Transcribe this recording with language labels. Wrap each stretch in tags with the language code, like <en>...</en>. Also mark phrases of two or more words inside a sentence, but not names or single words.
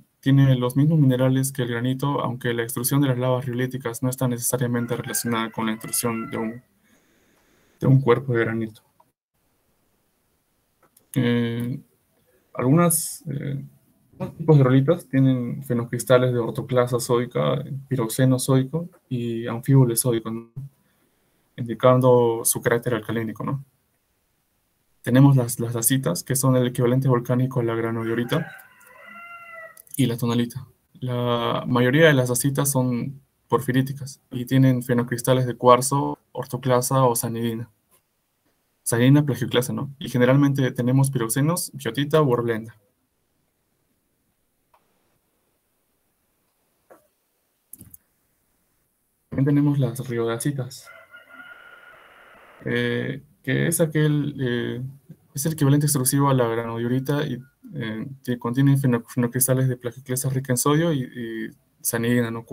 <es>Tiene los mismos minerales que el granito, aunque la extrusión de las lavas riolíticas no está necesariamente relacionada con la extrusión de un cuerpo de granito. Eh, algunos tipos de riolitas tienen fenocristales de ortoclasa zoica, piroxeno zoico y anfíbole zoico, ¿no? Indicando su carácter alcalínico, ¿no? Tenemos las dacitas, que son el equivalente volcánico a la granodiorita, y la tonalita. La mayoría de las dacitas son porfiríticas y tienen fenocristales de cuarzo, ortoclasa o sanidina. Sanidina plagioclasa, ¿no? Y generalmente tenemos piroxenos, biotita o horblenda. También tenemos las riodacitas, es el equivalente extrusivo a la granodiorita y que contiene fenocristales de plagioclasa rica en sodio y sanidina, ¿no?</es>